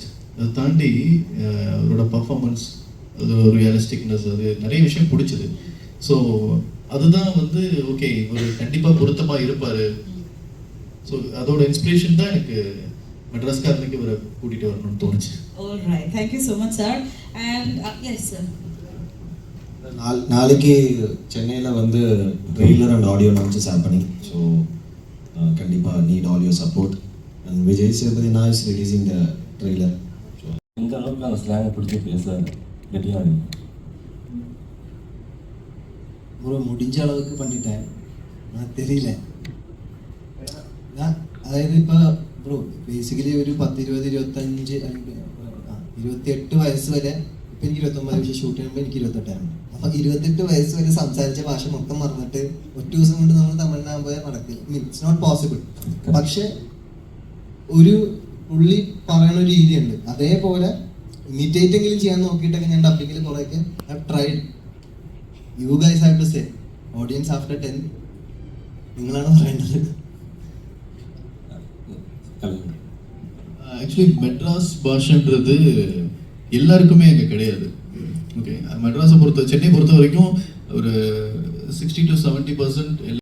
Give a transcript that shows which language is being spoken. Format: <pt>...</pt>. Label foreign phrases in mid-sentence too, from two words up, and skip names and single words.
<ta>அதை தாண்டி அவரோட பர்ஃபார்மன்ஸ், அது ஒரு ரியலிஸ்டிக்னஸ், அது நிறைய விஷயம் பிடிச்சது. ஸோ அதுதான் வந்து ஓகே, ஒரு கண்டிப்பாக பொருத்தமாக இருப்பார். ஸோ அதோட இன்ஸ்பிரேஷன் தான் எனக்கு மெட்ராஸ்காரனுக்கு இவரை கூட்டிகிட்டு வரணும்னு தோணுச்சு.</ta> <en>All right, thank you so much sir. And yes sir,</en> <ta>நாளைக்கு சென்னையில் வந்து</ta> <en>trailer and audio launches happening. ஸோ கண்டிப்பாக need all your support. And விஜய் சேதுபதி now is releasing the trailer.</en> <ta>ஸோ இந்த அளவுக்கு நாங்கள் ஸ்லாங்கை பிடிச்சி பேச ரெடியாக ப்ரோ முடிஞ்ச அளவுக்கு பண்ணிட்டேன், நான் தெரியல.</ta> <ml>അതായത് ഇപ്പോൾ ബ്രോ ബേസിക്കലി ഒരു 10, 20, 25 28 വയസ്സ് വരെ, ഇപ്പം എനിക്ക് 29, പക്ഷേ ഷൂട്ട് ചെയ്യുമ്പോൾ എനിക്ക് 28 അപ്പം 28 വയസ്സ് വരെ സംസാരിച്ച ഭാഷ മൊത്തം മറന്നിട്ട് ഒറ്റ ദിവസം കൊണ്ട് നമ്മൾ തമിഴ്നാട് നടക്കില്ല,</ml> <en>it's not possible.</en> <ml>പക്ഷെ ഒരു പുള്ളി പറയുന്ന ഒരു രീതിയുണ്ട്, അതേപോലെ ഇമിറ്റേറ്റ് എങ്കിലും ചെയ്യാൻ നോക്കിയിട്ടൊക്കെ ഞാൻ ഡബിങ്ങിൽ കുറേയൊക്കെ</ml> <en>I tried. you guys have to say, audience after 10</en> <ml>നിങ്ങളാണ് പറയേണ്ടത്.</ml> <ta>ஆக்சுவலி மெட்ராஸ் பாஷன்றது எல்லாருக்குமே அங்கே கிடையாது. ஓகே, மெட்ராஸை சென்னை பொறுத்த வரைக்கும் ஒரு 60 to 70%</ta>